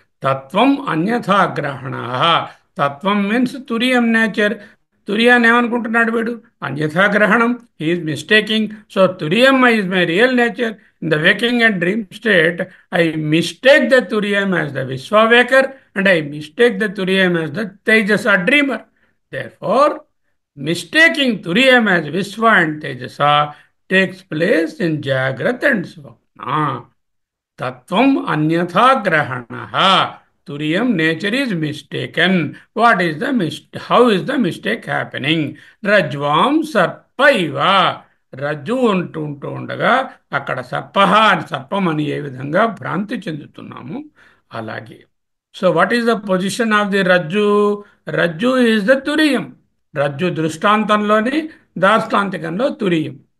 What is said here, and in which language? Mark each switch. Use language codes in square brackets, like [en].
[sa] తత్వం అన్యథా గ్రహణ. తత్వం మీన్స్ తురియం నేచర్. [te] తురియాన్ని ఏమనుకుంటున్నాడు వీడు? అన్యథాగ్రహణం. [en] He is mistaking. So Turiyam is my real nature. In the waking and dream state I mistake the Turiyam as the విశ్వవేకర్ and I mistake the Turiyam as the Tejasa dreamer. Therefore, mistaking Turiyam as Vishwa and Tejasa takes place in Jagrat and Swapna. [sa] Tattvam anyatha grahana. [en] Turiyam nature is mistaken. What is the how is the mistake happening? [sa] Rajvam sarpaiva. [te] రజ్జు ఉంటూ ఉండగా అక్కడ సర్పహ అని సర్పం అని ఏ విధంగా భ్రాంతి చెందుతున్నాము అలాగే. [en] So what is the position of the rajju? Rajju is the Turiyam. [te] Rajju దృష్టాంతంలోని దాష్టాంతికంలో తురియం.